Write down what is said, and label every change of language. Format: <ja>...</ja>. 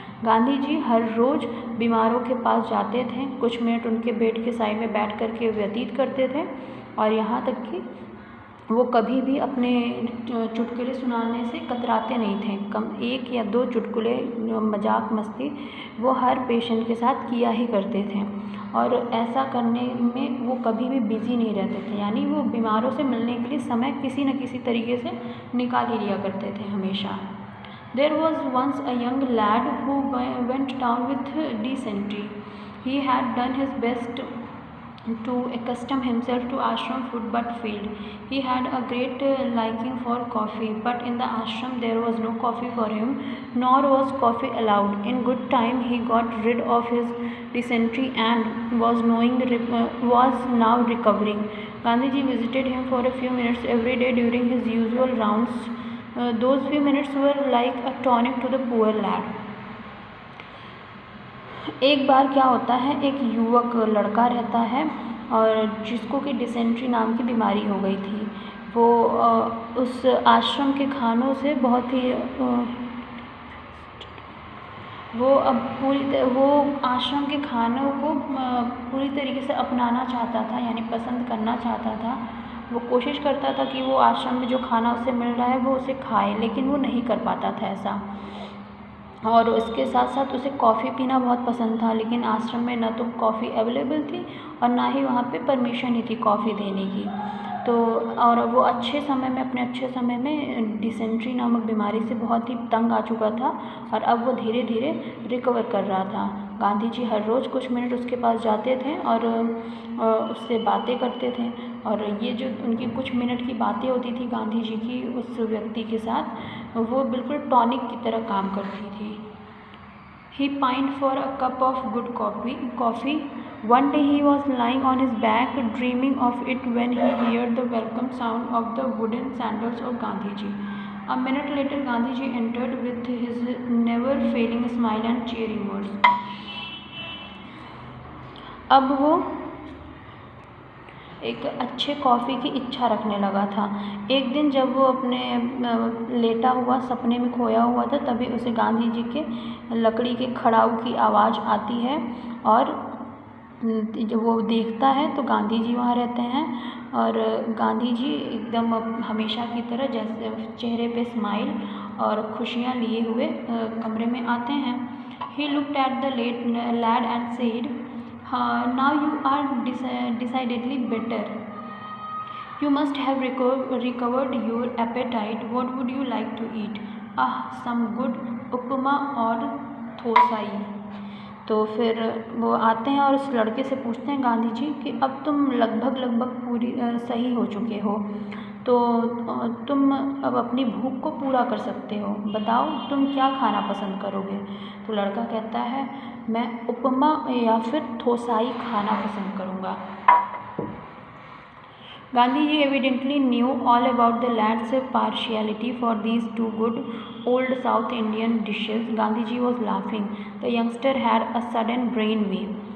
<hi>गांधी जी हर रोज़ बीमारों के पास जाते थे, कुछ मिनट उनके बेड के साइड में बैठ कर के व्यतीत करते थे, और यहाँ तक कि वो कभी भी अपने चुटकुले सुनाने से कतराते नहीं थे। एक या दो चुटकुले मजाक मस्ती वो हर पेशेंट के साथ किया ही करते थे, और ऐसा करने में वो कभी भी बिजी नहीं रहते थे। यानी वो बीमारों से मिलने के लिए समय किसी न किसी तरीके से निकाल ही लिया करते थे हमेशा।</hi> <en>There was once a young lad who went down with dysentery. He had done his best to accustom himself to ashram food but failed. He had a great liking for coffee, but in the ashram there was no coffee for him, nor was coffee allowed. In good time he got rid of his dysentery and was now recovering. Gandhiji visited him for a few minutes every day during his usual rounds. Those few minutes were like a tonic to the poor lad.</en> <hi>एक बार क्या होता है, एक युवक लड़का रहता है और जिसको कि डिसेंट्री नाम की बीमारी हो गई थी। वो उस आश्रम के खानों से बहुत ही वो अब वो आश्रम के खानों को पूरी तरीके से अपनाना चाहता था, यानी पसंद करना चाहता था। वो कोशिश करता था कि वो आश्रम में जो खाना उसे मिल रहा है वो उसे खाए, लेकिन वो नहीं कर पाता था ऐसा। और इसके साथ साथ उसे कॉफ़ी पीना बहुत पसंद था, लेकिन आश्रम में न तो कॉफ़ी अवेलेबल थी और ना ही वहाँ पे परमिशन ही थी कॉफ़ी देने की। तो और वो अपने अच्छे समय में डिसेंट्री नामक बीमारी से बहुत ही तंग आ चुका था और अब वो धीरे धीरे रिकवर कर रहा था। गांधी जी हर रोज़ कुछ मिनट उसके पास जाते थे और उससे बातें करते थे, और ये जो उनकी कुछ मिनट की बातें होती थी गांधी जी की उस व्यक्ति के साथ, वो बिल्कुल टॉनिक की तरह काम करती थी।</hi> <en>He pined for a cup of good coffee. One day he was lying on his back dreaming of it when he heard the welcome sound of the wooden sandals of Gandhiji. A minute later Gandhiji entered with his never failing smile and cheering words.</en> <hi>अब वो एक अच्छे coffee की इच्छा रखने लगा था। एक दिन जब वो अपने लेटा हुआ सपने में खोया हुआ था, तभी उसे गांधी जी के लकड़ी के खड़ाऊ की आवाज़ आती है और जब वो देखता है तो गांधी जी वहाँ रहते हैं और गांधी जी एकदम हमेशा की तरह जैसे चेहरे पे स्माइल और खुशियाँ लिए हुए कमरे में आते हैं।</hi> <en>He looked at the lad and said, now you are decidedly better. You must have recovered your appetite. What would you like to eat? Some good</en> <hi>उपमा और थोसाई। तो फिर वो आते हैं और उस लड़के से पूछते हैं गांधी जी कि अब तुम लगभग पूरी सही हो चुके हो, तो तुम अब अपनी भूख को पूरा कर सकते हो, बताओ तुम क्या खाना पसंद करोगे। तो लड़का कहता है मैं उपमा या फिर थोसाई खाना पसंद करूँगा।</hi> <en>Gandhi ji evidently knew all about the lad's partiality for these two good old South Indian dishes. Gandhi ji was laughing. The youngster had a sudden brain wave.</en>